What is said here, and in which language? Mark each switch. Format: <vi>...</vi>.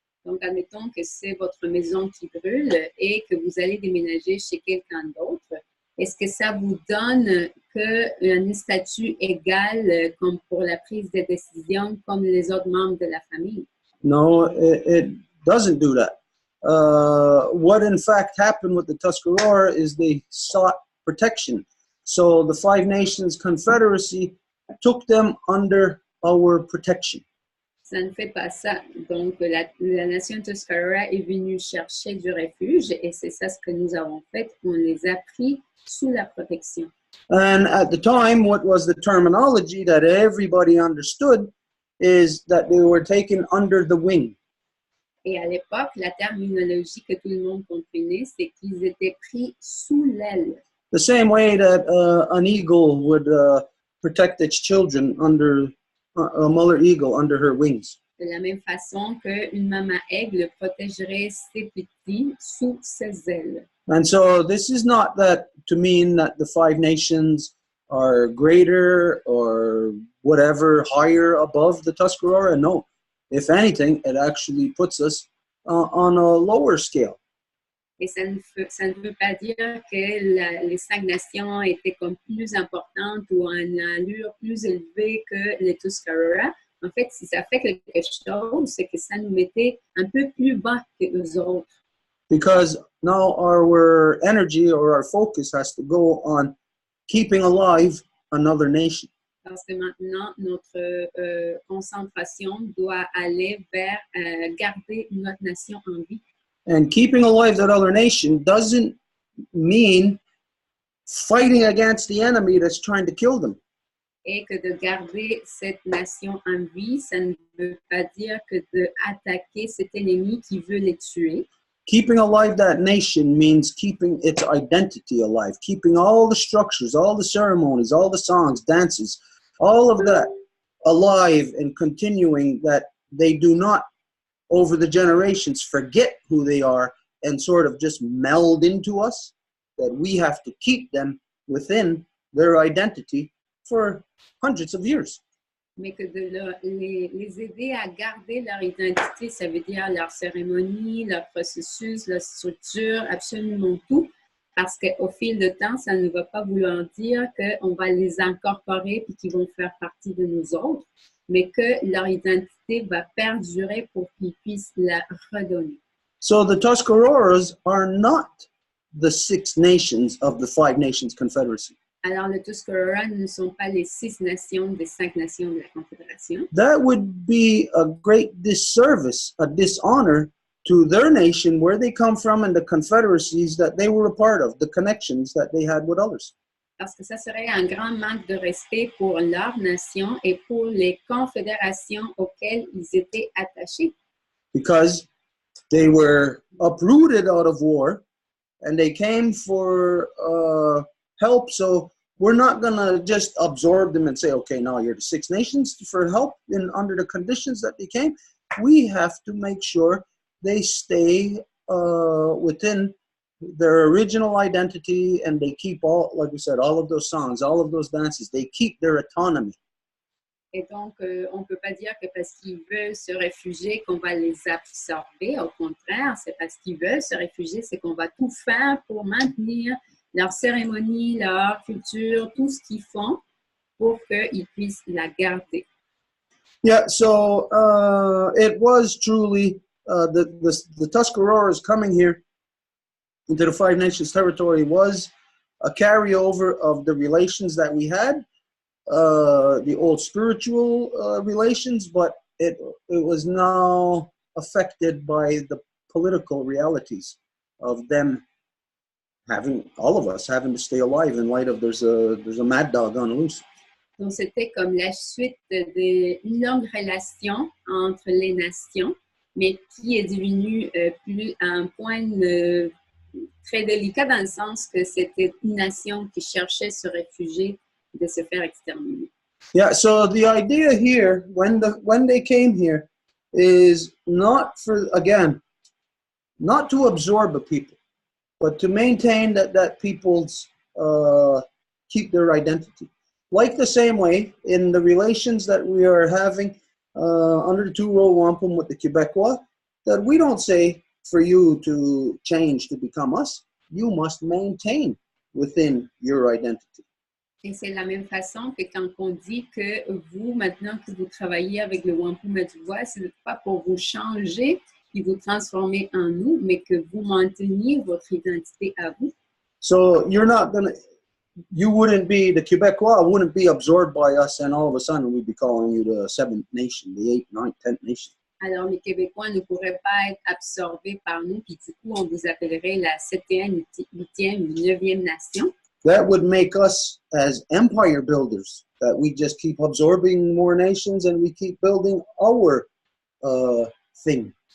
<fr>Donc, admettons que c'est votre maison qui brûle et que vous allez déménager chez quelqu'un d'autre. Est-ce que ça vous donne un statut égal comme pour la prise de décision comme les autres membres de la famille?</fr> <en>No, it doesn't do that. What in fact happened with the Tuscarora is they sought protection. So the Five Nations Confederacy took them under our protection.</en> <fr>Ça ne fait pas ça. Donc, la nation Tuscarora est venue chercher du refuge et c'est ça ce que nous avons fait. On les a pris sous la protection.</fr> <en>And at the time, what was the terminology that everybody understood is that they were taken under the wing.</en> <fr>Et à l'époque, la terminologie que tout le monde comprenait, c'est qu'ils étaient pris sous l'aile.</fr> <en>The same way that an eagle would protect its children under a mother eagle under her wings.</en> <fr>De la même façon qu'une maman aigle protégerait ses petits sous ses ailes.</fr> <en>And so this is not that to mean that the Five Nations are greater or whatever, higher above the Tuscarora. No. If anything, it actually puts us on a lower scale.</en> <fr>Et ça ne veut pas dire que les 5 nations étaient comme plus importantes ou en allure plus élevée que les Tuscarora. En fait, si ça fait quelque chose, c'est que ça nous mettait un peu plus bas que eux autres.</fr> <en>Because now our energy or our focus has to go on keeping alive another nation.</en> <fr>Parce que maintenant, notre concentration doit aller vers garder notre nation en vie.</fr> <en>And keeping alive that other nation doesn't mean fighting against the enemy that's trying to kill them.</en> <fr>Et que de garder cette nation en vie, ça ne veut pas dire que d'attaquer cet ennemi qui veut les tuer.</fr> <en>Keeping alive that nation means keeping its identity alive, keeping all the structures, all the ceremonies, all the songs, dances, all of that alive and continuing, that they do not, over the generations, forget who they are and sort of just meld into us, that we have to keep them within their identity for hundreds of years.</en> <fr>Mais que de les aider à garder leur identité, ça veut dire leur cérémonie, leur processus, leur structure, absolument tout. Parce qu'au fil du temps, ça ne va pas vouloir dire qu'on va les incorporer et qu'ils vont faire partie de nous autres, mais que leur identité va perdurer pour qu'ils puissent la redonner.</fr> <en>So the Tuscaroras are not the 6 nations of the Five Nations Confederacy.</en> <fr>Alors, les Tuscarora ne sont pas les 6 nations des 5 nations de la Confédération.</fr> <en>That would be a great disservice, a dishonor to their nation, where they come from, and the confederacies that they were a part of, the connections that they had with others.</en> <fr>Parce que ça serait un grand manque de respect pour leur nation et pour les confédérations auxquelles ils étaient attachés.</fr> <en>Because they were uprooted out of war, and they came for help. So we're not going to just absorb them and say, okay, now you're the Six Nations for help under the conditions that they came. We have to make sure they stay within their original identity, and they keep all, like we said, all of those songs, all of those dances, they keep their autonomy.</en> <fr>Et donc, on ne peut pas dire que parce qu'ils veulent se réfugier qu'on va les absorber. Au contraire, c'est parce qu'ils veulent se réfugier, c'est qu'on va tout faire pour maintenir leur cérémonie, leur culture, tout ce qu'ils font pour qu'ils puissent la garder.</fr> <en>Yeah, so it was truly the Tuscaroras coming here into the Five Nations territory was a carryover of the relations that we had, the old spiritual relations, but it was now affected by the political realities of them having, all of us having to stay alive in light of there's a mad dog on the loose.</en> <fr>Donc, c'était comme la suite d'une longue relation entre les nations, mais qui est devenue plus à un point très délicat dans le sens que c'était une nation qui cherchait à se réfugier de se faire exterminer.</fr> <en>Yeah, so the idea here, when they came here, is not for, again, not to absorb a people, but to maintain that people's keep their identity. Like the same way in the relations that we are having under the two Row Wampum with the Quebecois, that we don't say for you to change to become us, you must maintain within your identity.</en> <fr>Et c'est la même façon que quand on dit que vous, maintenant que vous travaillez avec le Wampum et Deux Voies, ce n'est pas pour vous changer et vous transformer en nous, mais que vous mainteniez votre identité à vous.</fr> <en>So you're not gonna, you wouldn't be, the Quebecois wouldn't be absorbed by us, and all of a sudden we'd be calling you the seventh nation, the eighth, ninth, 10th nation.</en> <fr>Alors, les Québécois ne pourraient pas être absorbés par nous, puis du coup, on vous appellerait la 7e, 8e ou 9e nation.</fr> <en>That would make us as empire builders, that we just keep absorbing more nations and we keep building our thing.</en>